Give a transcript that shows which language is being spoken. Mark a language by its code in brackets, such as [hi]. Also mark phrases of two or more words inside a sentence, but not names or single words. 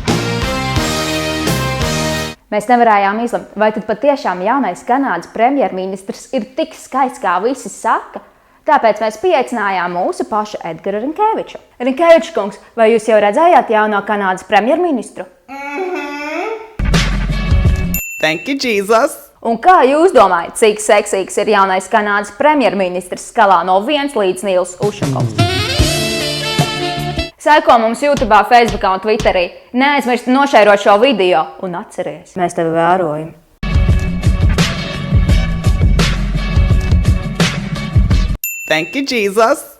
[lv] Mēs nevarējām izlemt, vai tad patiešām jaunais Kanādas premjerministrs ir tik skaists, kā visi saka. Tāpēc mēs pieaicinājām mūsu pašu Edgaru Rinkeviču. Rinkevičs kungs, vai jūs jau redzējāt jauno Kanādas premjerministru? [en] Thank you, Jesus! [lv] Un kā jūs domājat, cik seksīgs ir jaunais Kanādas premjerministrs skalā no 1 līdz Nils Ušakovs? Seko mums YouTube, Facebookā un Twitterī. Neaizmirst nošērot šo video un atceries, mēs tevi vērojam. [en] Thank you, Jesus!